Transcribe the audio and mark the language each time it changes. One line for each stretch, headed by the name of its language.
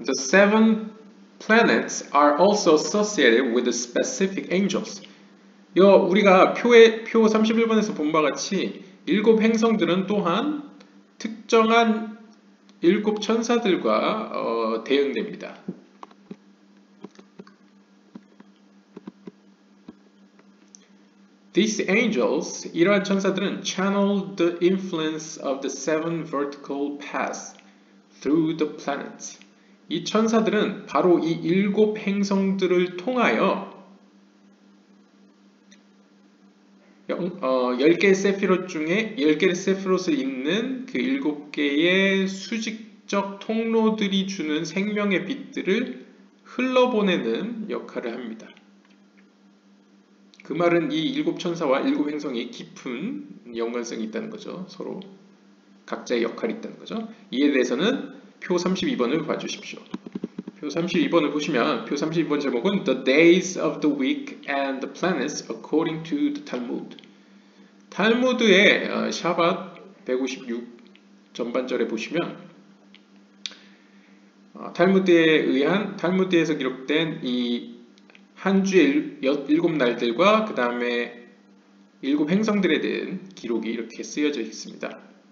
English: The seven planets are also associated with the specific angels.
Korean: 우리가 표 31번에서 본 바와 같이 일곱 행성들은 또한 특정한 일곱 천사들과 대응됩니다.
English: These angels,
Korean: 이러한 천사들은
English: channel the influence of the seven vertical paths through the planets.
Korean: 이 천사들은 바로 이 일곱 행성들을 통하여 10개의 세피롯 중에 10개의 세피롯을 잇는 그 7개의 수직적 통로들이 주는 생명의 빛들을 흘러보내는 역할을 합니다. 그 말은 이 일곱 천사와 일곱 행성이 깊은 연관성이 있다는 거죠. 서로 각자의 역할이 있다는 거죠. 이에 대해서는 표 32번을 봐주십시오. 표 32번을 보시면 표 32번 제목은
English: The Days of the Week and the Planets According to the Talmud.
Korean: 탈무드의 샤밧 156 전반절에 보시면 탈무드에서 기록된 이 한 주의 일곱 날들과 그 다음에 일곱 행성들에 대한 기록이 이렇게 쓰여져 있습니다.